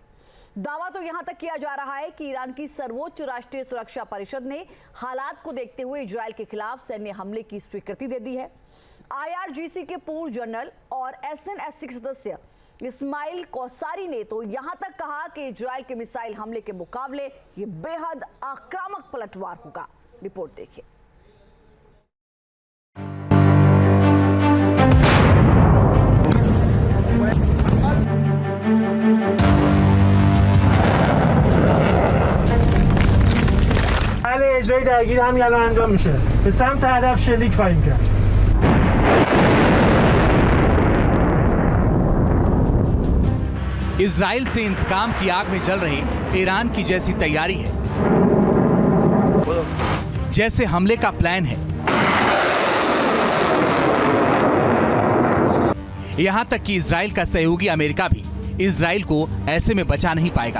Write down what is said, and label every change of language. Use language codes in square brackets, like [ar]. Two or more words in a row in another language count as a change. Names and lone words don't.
[hi] दावा तो यहां तक किया जा रहा है कि ईरान की सर्वोच्च राष्ट्रीय सुरक्षा परिषद ने हालात को देखते हुए इजराइल के खिलाफ सैन्य हमले की स्वीकृति दे दी है। IRGC के पूर्व जनरल और SNSC के सदस्य इस्माइल कौसारी ने तो यहां तक कहा कि इजराइल के मिसाइल हमले के मुकाबले ये बेहद आक्रामक पलटवार होगा। रिपोर्ट देखिए। [fa] اجرای درگیر همین الان انجام میشه. به سمت هدف شلیک خواهیم کرد. [hi] इजराइल से इंतकाम की आग में जल रहे ईरान की जैसी तैयारी है, जैसे हमले का प्लान है। यहां तक कि इजराइल का सहयोगी अमेरिका भी इजराइल को ऐसे में बचा नहीं पाएगा।